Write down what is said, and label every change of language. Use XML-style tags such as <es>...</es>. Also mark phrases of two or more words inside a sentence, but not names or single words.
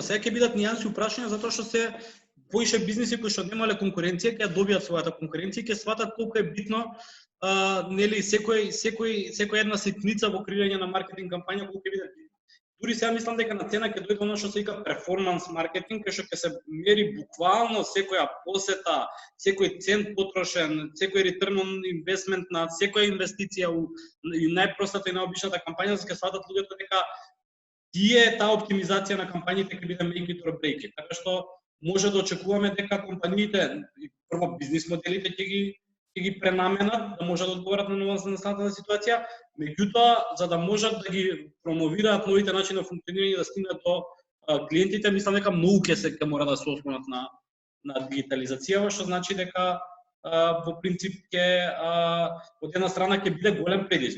<mk>Сега ќе бидат нијанси прашања затоа што се поише бизниси кои што немале конкуренција, ќе добијат својата конкуренција, ќе сватат колку е битно нели секој една ситница во креирање на маркетинг кампања колку ќе биде. Дури сега мислам дека на цена ќе дојде оно што се вика</mk> <en>performance marketing,</en> <mk>кај што ќе се мери буквално секоја посета, секој цент потрошен, секој</mk> <en>return on investment</en> <mk>на секоја инвестиција и најпростата и најобичната кампања, за ќе сватат луѓето дека таа оптимизација на кампањите ќе биде</mk> <en>make it or break it.</en> <mk>Така што може да очекуваме дека компаниите, прво бизнис моделите ќе ги пренаменат, да можат да одговорат на новонастаната ситуација, меѓутоа за да можат да ги промовираат новите начини на функционирање да стигнат до клиентите, мислам дека многу ќе мора да се ослонат на дигитализација, што значи дека во принцип ќе од една страна ќе биде голем предизвик.</mk>